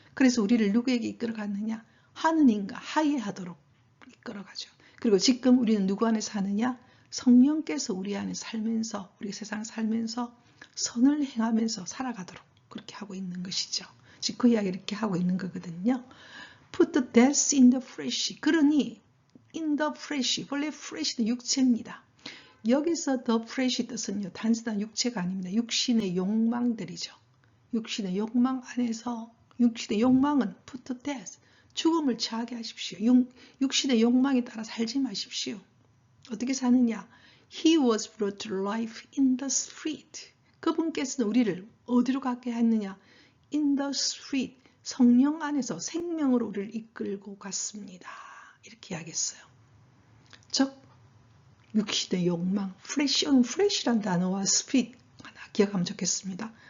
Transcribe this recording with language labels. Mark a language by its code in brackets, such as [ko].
[ko] 그래서 우리를 누구에게 이끌어갔느냐? 하느님과 화해하도록 이끌어가죠. 그리고 지금 우리는 누구 안에 사느냐? 성령께서 우리 안에 살면서 우리 세상 살면서 선을 행하면서 살아가도록 그렇게 하고 있는 것이죠. 지금 그 이야기를 이렇게 하고 있는 거거든요. [en] Put the death in the flesh. 그러니 in the flesh. [ko] 원래 flesh는 육체입니다. 여기서 the flesh 뜻은요. 단순한 육체가 아닙니다. 육신의 욕망들이죠. 육신의 욕망 안에서 육신의 욕망은 [en] put to death. [ko] 죽음을 취하게 하십시오. 육신의 욕망에 따라 살지 마십시오. 어떻게 사느냐? [en] He was brought to life in the Spirit. [ko] 그분께서는 우리를 어디로 가게 했느냐? [en] In the Spirit. [ko] 성령 안에서 생명으로 우리를 이끌고 갔습니다. 이렇게 이야기했어요. 즉 육신의 욕망, flesh는 flesh란 단어와 spirit 하나 기억하면 좋겠습니다.